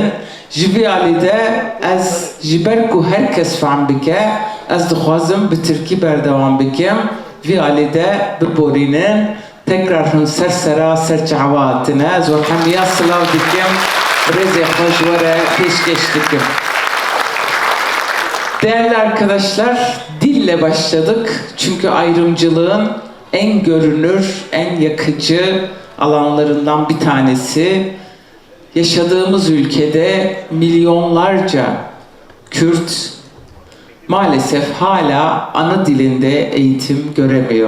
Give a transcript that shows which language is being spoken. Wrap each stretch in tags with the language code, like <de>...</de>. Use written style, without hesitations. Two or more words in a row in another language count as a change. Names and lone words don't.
<ku>Ji vê alî de ez ji ber ku her kes fehm bike, ez dixwazim bi Tirkî berdewam bikim, vê alî de biborînin. Tekrar hûn sersera serçava hatine, ez hemiya silav dikim, rêzê xwe ji we re pêşkeş dikim.</ku> <tr>Değerli arkadaşlar, dille başladık. Çünkü ayrımcılığın en görünür, en yakıcı alanlarından bir tanesi. Yaşadığımız ülkede milyonlarca Kürt maalesef hala ana dilinde eğitim göremiyor.</tr>